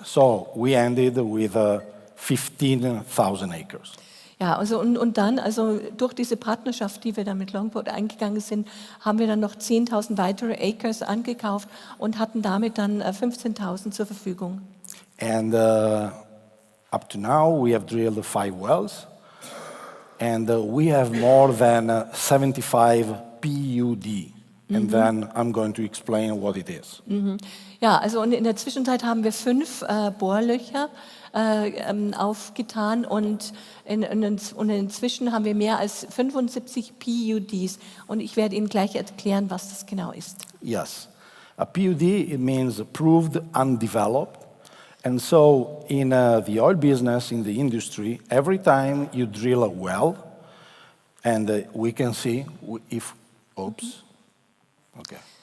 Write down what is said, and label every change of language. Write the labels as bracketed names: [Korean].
[English] So we ended with 15,000 acres. [German] Ja, also und dann, also durch diese Partnerschaft, die wir dann mit Longboat eingegangen sind, haben wir dann noch 10.000 weitere Acres angekauft und hatten damit dann 15.000 zur Verfügung. [English] And up to now, we have drilled 5 wells. And we have more than 75 PUD. And then I'm going to explain what it is. [German] Ja, also und in der Zwischenzeit haben wir 5 Bohrlöcher aufgetan und inzwischen haben wir mehr als 75 PUDs. Und ich werde Ihnen gleich erklären, was das genau ist. [English] Yes. A PUD, it means proved undeveloped. And so in the oil business, in the industry, every time you drill a well, and we can see if, oops, okay.